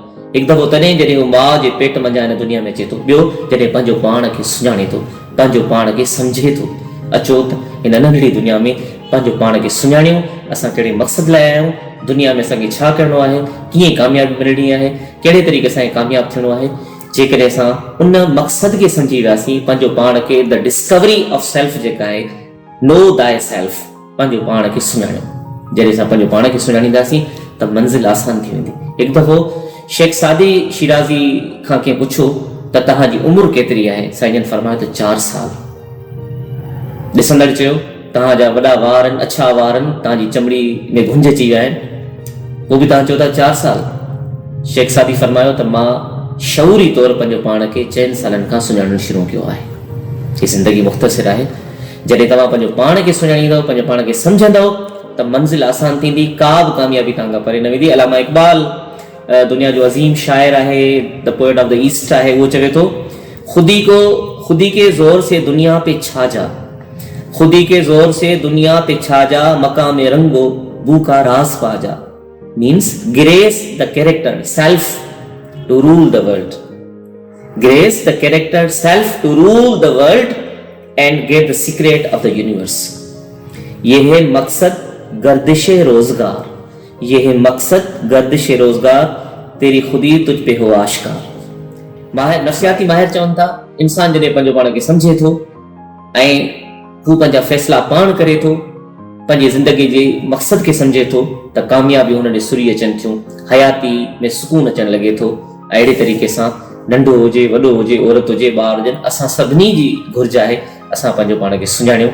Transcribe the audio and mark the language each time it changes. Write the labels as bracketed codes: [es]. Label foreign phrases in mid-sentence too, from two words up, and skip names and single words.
[sd] हिकु दफ़ो तॾहिं जॾहिं हू माउ जे पेट मंझां हिन दुनिया में अचे थो, ॿियो जॾहिं पंहिंजो पाण खे सुञाणे थो, पंहिंजो पाण खे सम्झे थो। अचो त हिन नंढड़ी दुनिया में पंहिंजो पाण खे सुञाणियूं। असां कहिड़े मक़सद लाइ आया आहियूं, दुनिया में असांखे छा करिणो आहे, कीअं कामयाबी मिलणी आहे, कहिड़े तरीक़े सां कामयाबु थियणो आहे। जेकॾहिं असां उन मक़सद खे सम्झी वियासीं, पंहिंजो पाण खे, [en] the discovery of self जेका आहे, know thy self, [sd] पंहिंजो पाण खे सुञाणियो। जॾहिं असां पंहिंजो पाण खे सुञाणींदासीं त मंज़िल आसान थी वेंदी। हिकु दफ़ो शेख सादी शिराज़ी खां कंहिं पुछो त तव्हांजी उमिरि केतिरी आहे? साईं जन फरमायो त 4 साल। ॾिसंदड़ चयो तव्हांजा वॾा वार आहिनि, अछा वार आहिनि, तव्हांजी चमड़ी में घुंज अची विया आहिनि, पोइ बि तव्हां चओ था 4 साल। शेख सादी फरमायो त मां शऊरी तौरु पंहिंजो पाण खे 4 सालनि खां सुञाणणु शुरू कयो आहे। हीअ ज़िंदगी मुख़्तसिर आहे। जॾहिं तव्हां पंहिंजो पाण खे सुञाणींदव, पंहिंजो पाण खे सम्झंदव त मंज़िल आसान थींदी, का बि कामयाबी तव्हां खां परे न वेंदी। अलामा इक़बाल दुनिया जो अज़ीम शाइर आहे, [en] the poet of the East आहे, उहो चवे थो, [ur] خودی کے زور سے دنیا پہ چھا جا، خودی کے زور سے دنیا پہ چھا جا، مقام رنگ و بو کا راز پا جا. [en] means grace the character self to rule the world, grace the character self to rule the world and get the secret of the universe. [ur] یہ ہے مقصد گردش روزگار، یہ ہے مقصد گردش روزگار، تیری خودی تجھ پہ ہو آشکار. [sd] माहिर नफ़सियाती माहिर चवनि था, इंसान जॾहिं पंहिंजो पाण खे सम्झे थो ऐं हू पंहिंजा फ़ैसिला पाण करे थो, पंहिंजी ज़िंदगी जे मक़सद खे सम्झे थो, त कामयाबी हुन ॾे सुरी अचनि थियूं, हयाती में सुकून अचणु लॻे थो। अहिड़े तरीक़े सां नंढो हुजे, वॾो हुजे, औरत हुजे, ॿार हुजनि, असां सभिनी जी घुर्ज आहे असां पंहिंजो पाण खे सुञाणियूं।